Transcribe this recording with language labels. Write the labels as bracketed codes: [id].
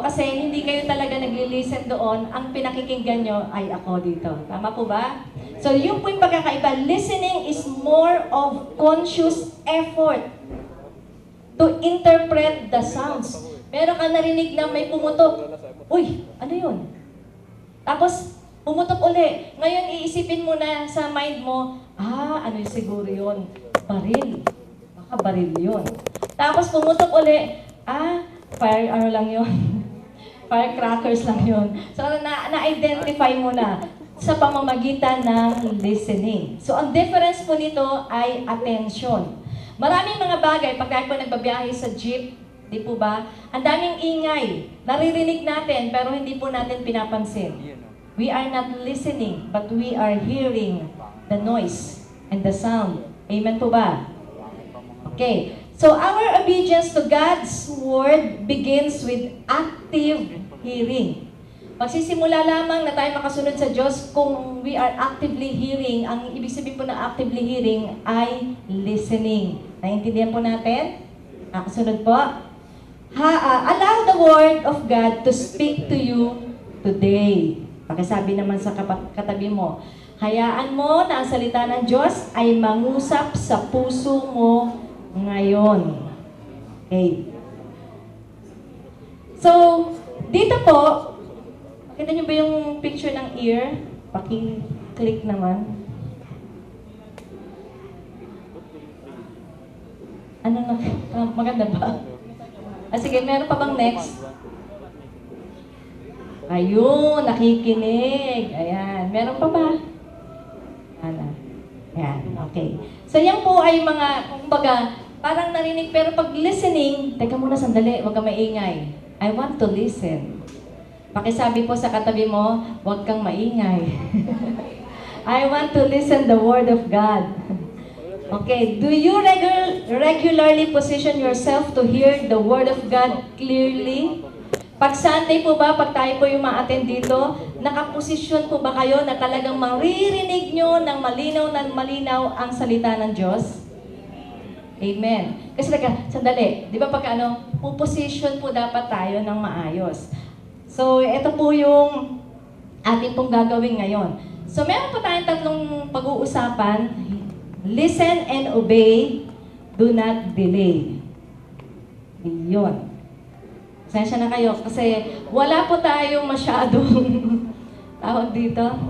[tl] Kasi hindi kayo talaga nagli-listen doon, ang pinakikinggan nyo ay ako dito. Tama po ba? So, yung po yung pagkakaiba. [en] Listening is more of conscious effort to interpret the sounds. [tl] Meron ka narinig na may pumutok. Uy, ano yun? Tapos, pumutok uli. Ngayon, iisipin mo na sa mind mo, ano yung siguro yun? Baril. Baka baril yun. Tapos, pumutok uli, fire, ano lang yun? Firecrackers lang yun. So, na-identify mo na sa pamamagitan ng listening. So, ang difference po nito ay attention. Maraming mga bagay, pag tayo po nagbabiyahe sa jeep, di po ba? Ang daming ingay. Naririnig natin, pero hindi po natin pinapansin. [en] We are not listening, but we are hearing the noise and the sound. [tl] Amen po ba? [en] Okay. So, our obedience to God's Word begins with active hearing. [tl] Magsisimula lamang na tayo makasunod sa Diyos kung [en] we are actively hearing. [tl] Ang ibig sabihin po ng actively hearing ay listening. Naintindihan po natin? Kasunod po. [en] Allow the Word of God to speak to you today. [tl] Pakisabi naman sa katabi mo, hayaan mo na ang salita ng Diyos ay mangusap sa puso mo ngayon. [en] Okay. [tl] So, dito po, makita niyo ba yung picture ng ear? Paki-click naman. Ano na? Maganda ba? Sige, meron pa bang next? Ayun, nakikinig. Ayan. Meron pa ba? Ayan, okay. So, yan po ay mga, kumbaga, parang narinig, pero pag listening, teka muna sandali, huwag kang maingay. [en] I want to listen. [tl] Pakisabi po sa katabi mo, huwag kang maingay. [en] I want to listen the Word of God. Okay, do you regularly position yourself to hear the Word of God clearly? [tl] Pag Sunday po ba, pag tayo po yung ma-attend dito, nakaposisyon po ba kayo na talagang maririnig nyo ng malinaw ang salita ng Diyos? Amen. Kasi sandali, di ba pag puposition po dapat tayo ng maayos. So, ito po yung ating pong gagawin ngayon. So, meron po tayong tatlong pag-uusapan. [en] Listen and obey, do not delay. [tl] Iyon. Sensya na kayo kasi wala po tayong masyadong tawag dito.